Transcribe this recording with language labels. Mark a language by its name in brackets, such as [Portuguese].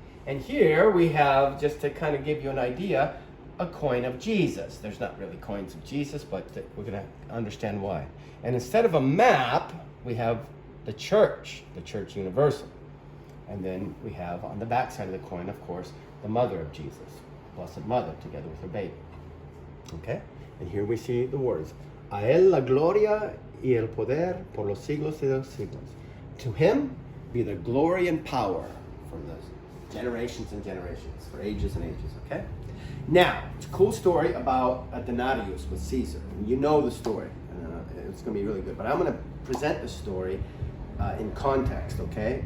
[English] And here we have, just to kind of give you an idea, a coin of Jesus. There's not really coins of Jesus, but we're going to understand why. And instead of a map, we have the Church Universal. And then we have on the back side of the coin, of course, the mother of Jesus, Blessed Mother, together with her baby. Okay? And here we see the words, [Spanish] A él la gloria y el poder por los siglos de los siglos. [English] To him be the glory and power for the generations and generations, for ages and ages. Okay? Now, it's a cool story about a denarius with Caesar. You know the story. It's going to be really good. But I'm going to present the story in context, okay?